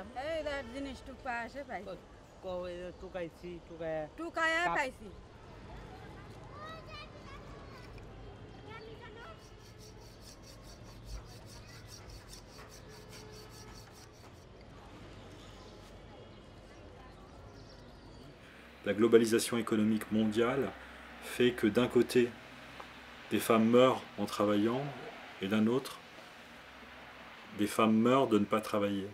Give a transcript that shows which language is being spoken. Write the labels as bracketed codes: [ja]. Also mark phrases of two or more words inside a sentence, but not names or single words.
[bn] এই জিনিস টুকা আসে পাই টুকাইছি টুকায় টুকায়া পাইছি [fr] La globalisation économique mondiale fait que d'un côté, des femmes meurent en travaillant et d'un autre, des femmes meurent de ne pas travailler.